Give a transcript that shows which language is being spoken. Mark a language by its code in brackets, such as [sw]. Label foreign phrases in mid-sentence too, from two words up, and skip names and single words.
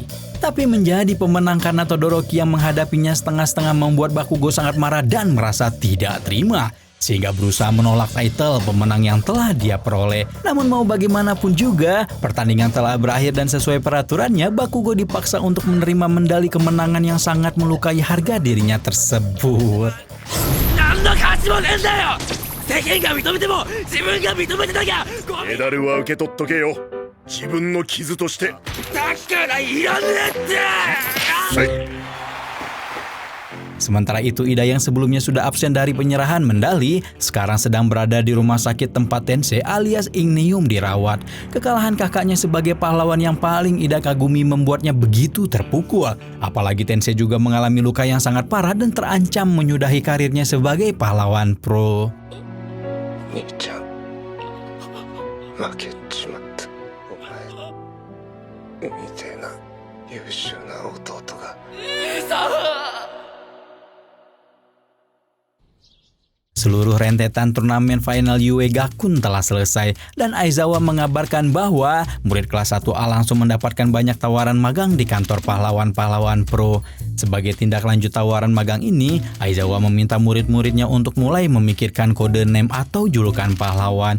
[id] Tapi menjadi pemenang karena Todoroki yang menghadapinya setengah-setengah membuat Bakugo sangat marah dan merasa tidak terima, sehingga berusaha menolak title pemenang yang telah dia peroleh. Namun mau bagaimanapun juga, pertandingan telah berakhir dan sesuai peraturannya, Bakugo dipaksa untuk menerima medali kemenangan yang sangat melukai harga dirinya tersebut. [ja] 何の価値もねえんだよ世間が認めても自分が認めてなきゃメダルは受け取っとけよ自分の傷としてだからいらねえって [id] Sementara itu Ida yang sebelumnya sudah absen dari penyerahan medali, sekarang sedang berada di rumah sakit tempat Tensei alias Ingenium dirawat. Kekalahan kakaknya sebagai pahlawan yang paling Ida kagumi membuatnya begitu terpukul. Apalagi Tensei juga mengalami luka yang sangat parah dan terancam menyudahi karirnya sebagai pahlawan pro. [ja] 兄ちゃん負けちまったお前みてえな優秀な弟が [id] Seluruh rentetan turnamen final Yue Gakuen telah selesai dan Aizawa mengabarkan bahwa murid kelas 1A langsung mendapatkan banyak tawaran magang di kantor pahlawan-pahlawan pro. Sebagai tindak lanjut tawaran magang ini, Aizawa meminta murid-muridnya untuk mulai memikirkan kode name atau julukan pahlawan.